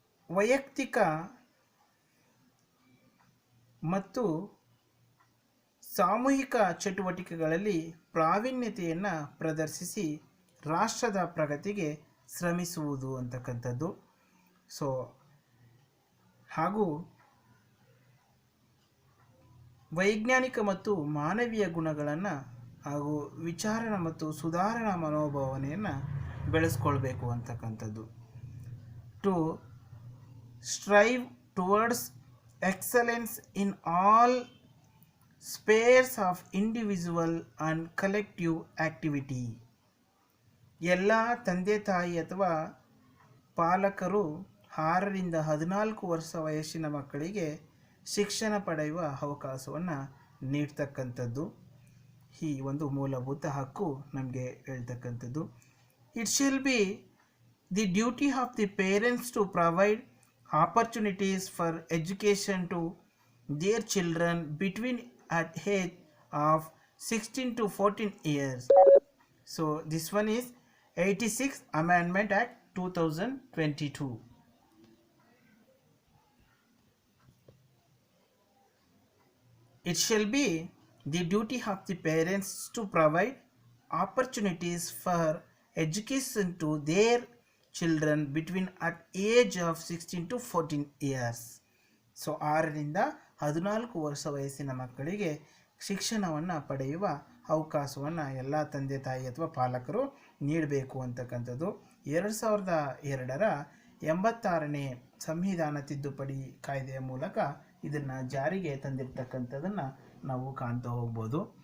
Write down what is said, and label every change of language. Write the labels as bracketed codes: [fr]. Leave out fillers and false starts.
[kn] ವೈಯಕ್ತಿಕ ಮತ್ತು ಸಾಮೂಹಿಕ ಚಟುವಟಿಕೆಗಳಲ್ಲಿ ಪ್ರಾವೀಣ್ಯತೆಯನ್ನು ಪ್ರದರ್ಶಿಸಿ ರಾಷ್ಟ್ರದ ಪ್ರಗತಿಗೆ ಶ್ರಮಿಸುವುದು ಅಂತಕ್ಕಂಥದ್ದು. ಸೊ ಹಾಗೂ ವೈಜ್ಞಾನಿಕ ಮತ್ತು ಮಾನವೀಯ ಗುಣಗಳನ್ನು ಹಾಗೂ ವಿಚಾರಣಾ ಮತ್ತು ಸುಧಾರಣಾ ಮನೋಭಾವನೆಯನ್ನು ಬೆಳೆಸ್ಕೊಳ್ಬೇಕು ಅಂತಕ್ಕಂಥದ್ದು. [en] To strive towards excellence in all spheres of individual and collective activity. [kn] ಎಲ್ಲ ತಂದೆ ತಾಯಿ ಅಥವಾ ಪಾಲಕರು 6 ರಿಂದ 14 ವರ್ಷ ವಯಸ್ಸಿನ ಮಕ್ಕಳಿಗೆ ಶಿಕ್ಷಣ ಪಡೆಯುವ ಅವಕಾಶವನ್ನು ನೀಡ್ತಕ್ಕಂಥದ್ದು. ಈ ಒಂದು ಮೂಲಭೂತ ಹಕ್ಕು ನಮಗೆ ಹೇಳ್ತಕ್ಕಂಥದ್ದು. [en] It shall be the duty of the parents to provide opportunities for education to their children between at age of 16 to 14 years. So this one is 86 Amendment Act 2022. It shall be the duty of the parents to provide opportunities for education to their children between at age of 16 to 14 years. [kn] So 6ರಿಂದ 14 ವರ್ಷ ವಯಸ್ಸಿನ ಮಕ್ಕಳಿಗೆ ಶಿಕ್ಷಣವನ್ನು ಪಡೆಯುವ ಅವಕಾಶವನ್ನು ಎಲ್ಲ ತಂದೆ ತಾಯಿ ಅಥವಾ ಪಾಲಕರು ನೀಡಬೇಕು ಅಂತಕ್ಕಂಥದ್ದು 2002ರ 86ನೇ ಸಂವಿಧಾನ ತಿದ್ದುಪಡಿ ಕಾಯ್ದೆಯ ಮೂಲಕ ಇದನ್ನು ಜಾರಿಗೆ ತಂದಿರತಕ್ಕಂಥದ್ದನ್ನು ನಾವು ಕಾಣ್ತಾ ಹೋಗ್ಬೋದು.